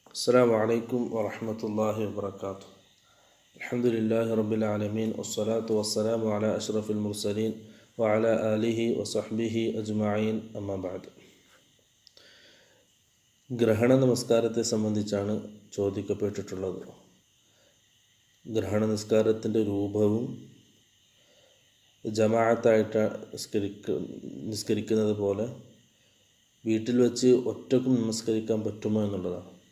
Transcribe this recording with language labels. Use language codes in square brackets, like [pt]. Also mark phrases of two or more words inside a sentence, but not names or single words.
[ar] السلام عليكم ورحمة الله وبركاته. الحمد لله رب العالمين والصلاة والسلام على أشرف المرسلين وعلى آله وصحبه أجمعين أما بعد. [ml] ഗ്രഹണ നമസ്കാരത്തെ സംബന്ധിച്ചാണ് ചോദിക്കപ്പെട്ടിട്ടുള്ളത്. ഗ്രഹണ നിസ്കാരത്തിൻ്റെ രൂപവും ജമാഅത്തായിട്ട് നിസ്കരിക്കുന്നത് പോലെ വീട്ടിൽ വെച്ച് ഒറ്റക്കും നമസ്കരിക്കാൻ പറ്റുമോ എന്നുള്ളതാണ്.